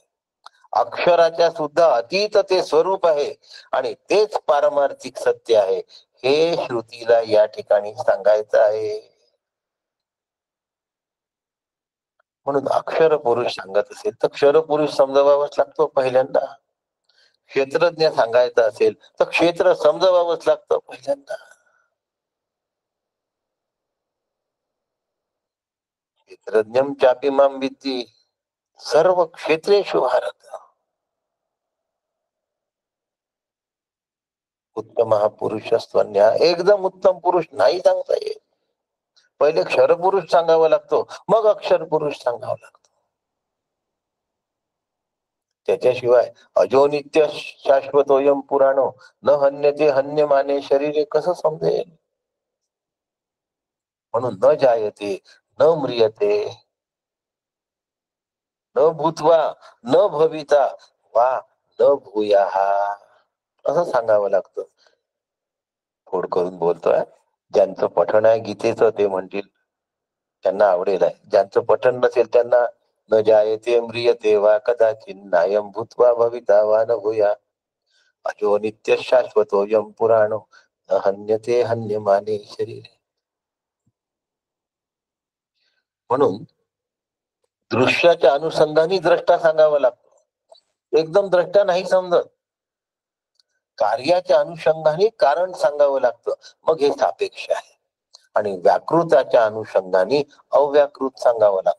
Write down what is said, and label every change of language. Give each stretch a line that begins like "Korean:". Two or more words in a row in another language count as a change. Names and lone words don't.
Marathi: अक्षराच्या सुद्धा अतीत ते स्वरूप आहे आणि तेच पारमार्थिक सत्य आहे हे श्रुतीला या ठिकाणी सांगायचं आहे. म्हणून अक्षर पुरुष सांगत असेल तर क्षर पुरुष समजावावाच लागतो पहिल्यांदा. क्षेत्रज्ञ सांगायचं असेल तर क्षेत्र समजावावंच लागतं पहिल्यांदा.
Sanskrit: क्षेत्रज्ञम चापी माम विद्धी सर्व क्षेत्रेषु भारत.
Marathi: उत्तम हा पुरुष स्वन्या एकदम उत्तम पुरुष नाही सांगता येत. पहिले क्षर पुरुष सांगावा लागतो, मग अक्षर पुरुष सांगावा लागतो. त्याच्याशिवाय
Sanskrit: अजो नित्य शाश्वतोयम पुराणो न हन्यते हन्यमाने शरीरे
Marathi: कसं समजेल. म्हणून
Sanskrit: न जायते न म्रियते न भूत्वा न भविता वा न भूयाहा
Marathi: असं सांगावं लागतं. फोड करून बोलतोय. ज्यांचं पठण आहे गीतेचं ते म्हणतील त्यांना आवडेल आहे. ज्यांचं पठण नसेल त्यांना
Sanskrit: न जायते म्रियते वा कदाचित नायम भूत्वा भविता वा न भूया अजो नित्य शाश्वतोयम पुराणो न हन्यते हन्यमाने शरीरे.
Marathi: म्हणून दृश्याच्या अनुषंगाने द्रष्टा सांगावा लागतो. एकदम द्रष्टा नाही समजत. कार्याच्या अनुषंगाने कारण सांगावं लागतं, मग हे सापेक्ष आहे. आणि व्याकृताच्या अनुषंगाने अव्याकृत सांगावं लागतं.